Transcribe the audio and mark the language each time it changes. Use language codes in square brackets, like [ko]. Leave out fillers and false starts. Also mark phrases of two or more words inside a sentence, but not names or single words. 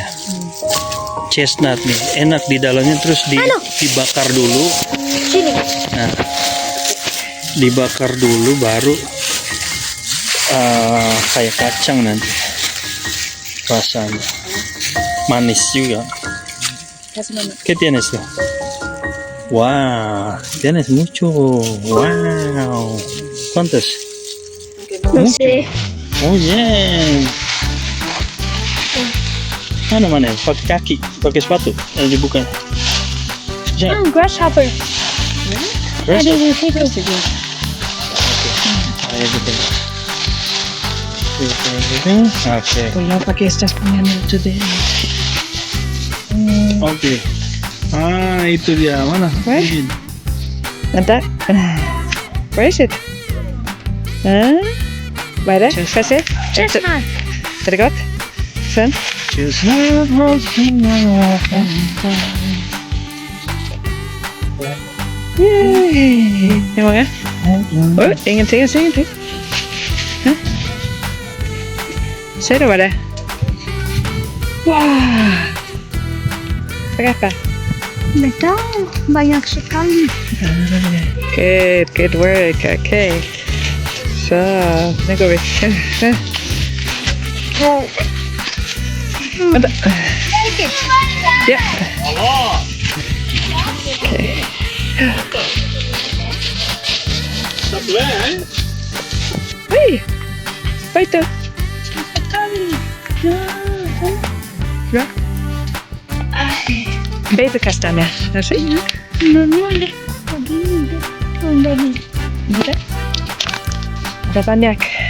[id] Chestnut nih, enak di dalamnya, terus dibakar dulu. Nah, dibakar dulu baru kayak kacang nanti. Rasanya manis juga. [es] ¿Qué tienes tú? Wow, tienes mucho. Wow. ¿Cuántos? No sé. [en] Oh yeah. [id] Mana pakai kaki, pakai sepatu, dibuka. Ya. Grasshopper. Terus? Ada di situ. Ayo gitu. Oke. [es] Voy a pakai estas poniendo today. [id] Oke. Ah, itu dia. Mana? Where? Ini. Vänta. [en] Where is it? [sv] Vad är det? Får jag se? Chestnut. Är det gott? Sen? Chestnut. Yay! Hur många? Oj, ingenting, jag ser ingenting. Ser du vad det är? [id] Wow! Berapa? Betul, banyak sekali. [en] Good work. Okay. [sv] Så, nu går vi. Vänta. Ja. Okej. Hej! Vad är det? Bra. Baby kastanje. Así. [id] Boleh begini. Boleh. Ada banyak.